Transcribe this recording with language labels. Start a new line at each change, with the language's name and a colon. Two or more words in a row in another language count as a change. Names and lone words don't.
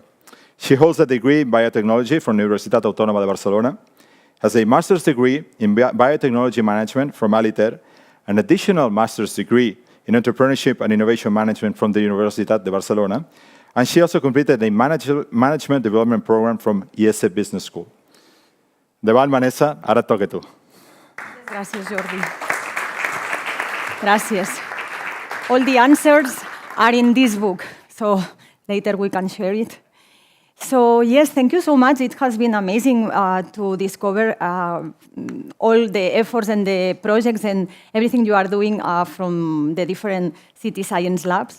English: She holds a degree in biotechnology from the Universitat Autònoma de Barcelona, has a master's degree in biotechnology management from Aliter, an additional master's degree in entrepreneurship and innovation management from the Universitat de Barcelona, and she also completed a management development program from IESE Business School.
Catalan: Endavant, Vanessa, ara et toca a tu. Gràcies, Jordi. Gràcies.
English: All the answers are in this book, so later we can share it. So yes, thank you so much. It has been amazing to discover all the efforts and the projects and everything you are doing from the different city science labs.